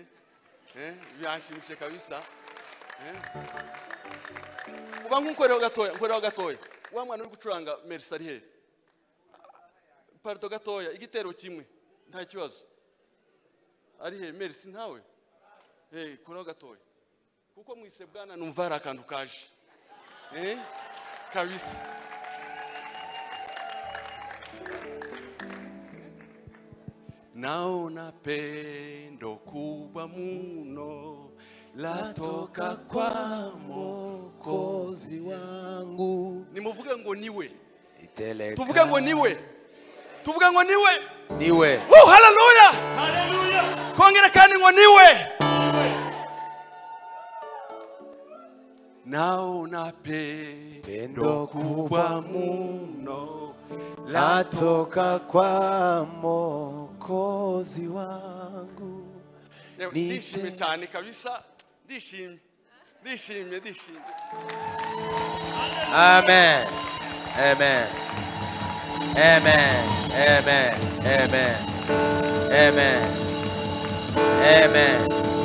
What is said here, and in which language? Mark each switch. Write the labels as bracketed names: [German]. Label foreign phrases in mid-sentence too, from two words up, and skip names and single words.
[Kinyarwanda] Byashimishije kabisa. Uba nkunkorera gatoya. Wa mwana uri gucuranga Mercedes he. Parto gatoya igitero kimwe nta kibazo. Ari he Merci ntawe. Kora gatoya. Kuko mwise Bwana numva ari akantu kaje. Kabisa. [Swahili] Naona pendo kubwa muno latoka kwa Mwokozi wangu. [Kinyarwanda] Nimuvuge ngo niwe. Tuvuge ngo niwe. Tuvuge ngo niwe. Niwe. Hallelujah. Hallelujah. Kongera kandi ngo niwe. [Swahili] Naona pendo kubwa muno latoka kwa Mwokozi wangu. [Kinyarwanda] Ndishimye cyane kabisa. Ndishimye. Amen. Amen. Amen. Amen. Amen. Amen. Amen.